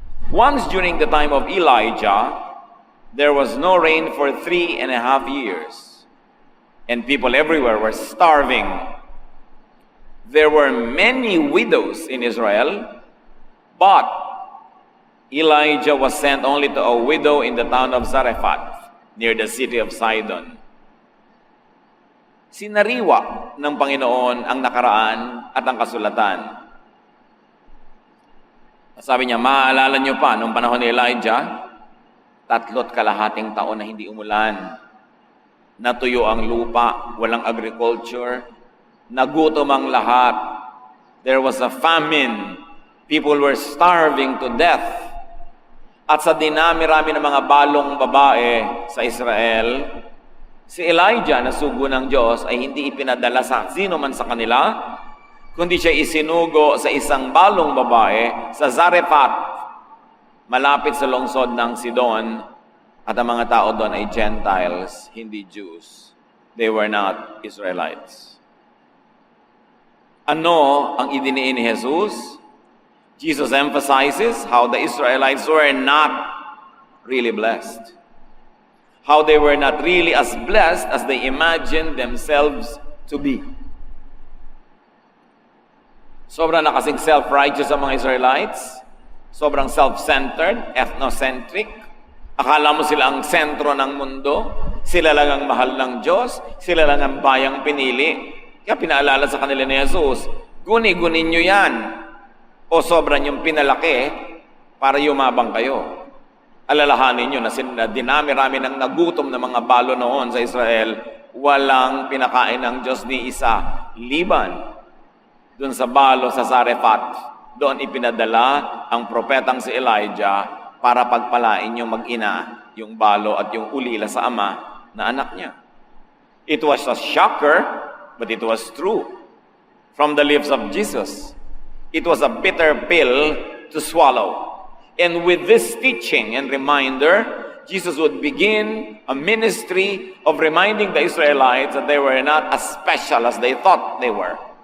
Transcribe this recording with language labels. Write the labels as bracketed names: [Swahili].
[English] Once during the time of Elijah, there was no rain for 3.5 years, and people everywhere were starving. There were many widows in Israel, but Elijah was sent only to a widow in the town of Zarephath, near the city of Sidon. [Filipino] Sinariwa ng Panginoon ang nakaraan at ang kasulatan. Sabi niya, maaalala niyo pa, nung panahon ni Elijah, 3.5 taon na hindi umulan. Natuyo ang lupa, walang agriculture, nagutom ang lahat. [English] There was a famine. People were starving to death. [Filipino] At sa dinami-rami ng mga balong babae sa Israel, si Elijah na sugo ng Diyos ay hindi ipinadala sa sino man sa kanila, kundi siya isinugo sa isang balong babae sa Zarephath, malapit sa lungsod ng Sidon, at ang mga tao doon ay Gentiles, hindi Jews. [English] They were not Israelites. [Filipino] Ano ang idiniin ni Jesus? [English] Jesus emphasizes how the Israelites were not really blessed. How they were not really as blessed as they imagined themselves to be. [Filipino] Sobrang na kasing self-righteous ang mga Israelites. Sobrang self-centered, ethnocentric. Akala mo sila ang sentro ng mundo. Sila lang ang mahal ng Diyos. Sila lang ang bayang pinili. Kaya pinaalala sa kanila ni Jesus, guni-gunin nyo yan. O sobrang yung pinalaki para yumabang kayo. Alalahanin nyo na dinami-rami ng nagutom na mga balo noon sa Israel, walang pinakain ng Diyos ni isa, liban dun sa balo sa Zarephath doon ipinadala ang propetang si Elijah para pagpalain yung mag-ina, yung balo at yung ulila sa ama na anak niya. [English] It was a shocker, but it was true from the lips of Jesus. It was a bitter pill to swallow. And with this teaching and reminder, Jesus would begin a ministry of reminding the Israelites that they were not as special as they thought they were.